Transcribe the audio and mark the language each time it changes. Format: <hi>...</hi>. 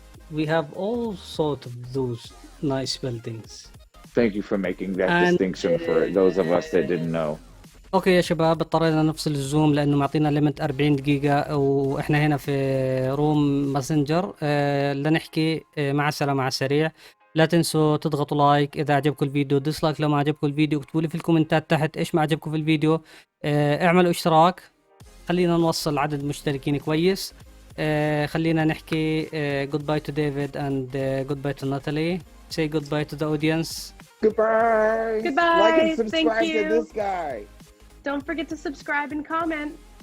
<en>We have all sorts of those nice buildings. Thank you for making that distinction for those of us that didn't know.</en> <ar>اوكي يا شباب، اضطرينا نفصل الزوم لانه معطينا ليمت 40 دقيقة واحنا هنا في روم ماسنجر لنحكي مع السلامة على السريع. لا تنسوا تضغطوا لايك اذا عجبكم الفيديو، ديسلايك لو ما عجبكم الفيديو، اكتبوا لي في الكومنتات تحت ايش ما عجبكم في الفيديو. اعملوا اشتراك، خلينا نوصل عدد مشتركين كويس. خلينا نحكي</ar> <en>goodbye to David and goodbye to Natalie. Say goodbye to the audience. Goodbye. Goodbye. Like and subscribe Thank you. to this guy. Don't forget to subscribe and comment.</en>